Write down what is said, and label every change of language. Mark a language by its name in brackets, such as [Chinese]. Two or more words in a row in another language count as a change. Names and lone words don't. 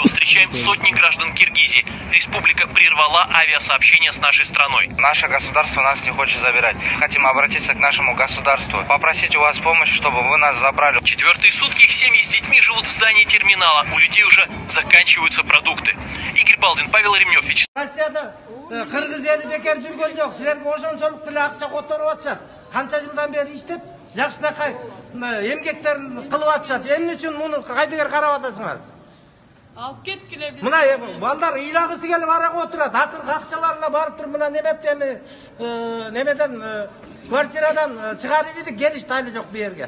[Russian] встречаем сотни граждан Киргизии. Республика прервала авиасообщение с нашей страной. Наше государство нас не хочет забирать. Хотим обратиться к нашему государству, попросить у вас помощи, чтобы вы нас забрали. Четвертые сутки семьи с детьми живут в здании терминала. У людей уже заканчиваются продукты. Игорь Балдин, Павел Ремнев. [Kyrgyz] Россияда Кыргыз ели бекер жүргөн жок. Силерге ошончолук деле акча которуп атышат. Канча жылдан бери иштеп, жакшынакай эмгектерин кылып атышат. Эмне үчүн муну кайдыгер карап атасыңар? Алып кеткиле биз. Мына балдар ыйлагысы келип арага отурат. Акыркы акчаларына барып туруп мына немеден квартирадан чыгарып идик, келишти али жок бу жерге.